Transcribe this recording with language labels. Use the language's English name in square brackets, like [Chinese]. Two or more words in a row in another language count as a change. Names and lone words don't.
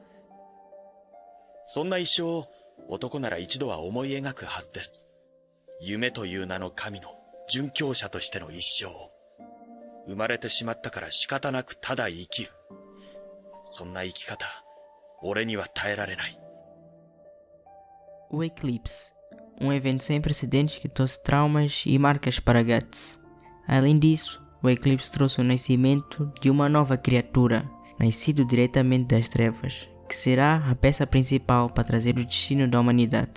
[Japanese] そんな一生を男なら一度は思い描くはずです。夢という名の神の殉教者としての一生を。生まれてしまったから仕方naくただ生きる。そんな生き方、俺には耐えられない。 [Portuguese] O eclipse, evento sem precedentes que trouxe traumas e marcas para Guts. Além disso, o eclipse trouxe o nascimento de uma nova criatura, nascido diretamente das trevas, que será a peça principal para trazer o destino da humanidade.